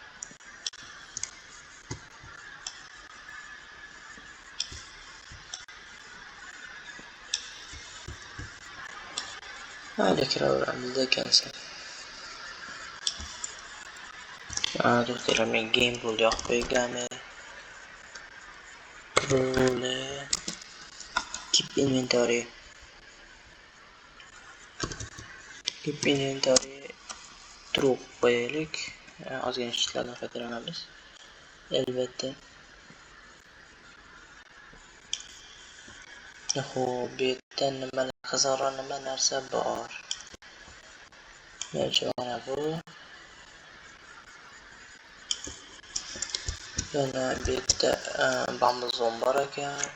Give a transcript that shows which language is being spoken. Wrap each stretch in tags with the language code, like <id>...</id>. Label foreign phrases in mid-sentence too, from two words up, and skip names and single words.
<uz>Mayli, kiraveramiz ekansan. Do'stlar, men</uz> <en>game rule</en> <uz>yoqib qo'yganman.</uz> <en>Rule keep inventory. Keep inventory true</en> <uz>qo'yaylik. Ozgina ishlardan foydalanamiz. Albatta. Xo'p, bu yerda nima qiziqroq nima narsa bor? Menimcha mana bu. Yana bu yerda bambuzon bor ekan.</uz>